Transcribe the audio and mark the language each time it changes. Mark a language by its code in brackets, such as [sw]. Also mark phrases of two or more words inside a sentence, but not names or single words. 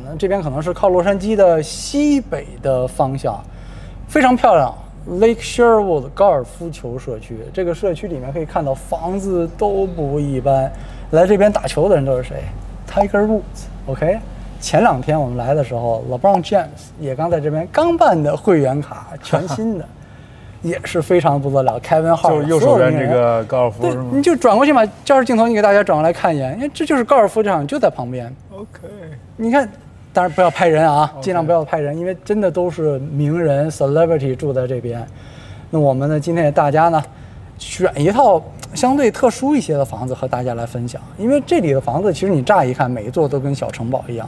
[zh] 这边可能是靠洛杉矶的西北的方向，非常漂亮。Lake Sherwood 高爾夫球社区，这个社区里面可以看到房子都不一般。来这邊打球的人都是誰 ？Tiger Woods，OK？、前2天我們來的時候 ，LeBron James 也剛在這邊剛辦的會員卡，全新的。也是非常不得了 ，Kevin Hart 就是右手邊這個高爾夫對是嗎？你就轉過去嘛，照着鏡頭你給大家轉過來看一眼，因為這就是高爾夫場，就在旁邊。 OK，你看，當然不要拍人啊，盡量不要拍人，因為真的都是名人 celebrity 住在這邊。那我們呢，今天給大家呢，選一套相對特殊一些的房子和大家來分享，因為這裡的房子其實你乍一看每一座都跟小城堡一樣。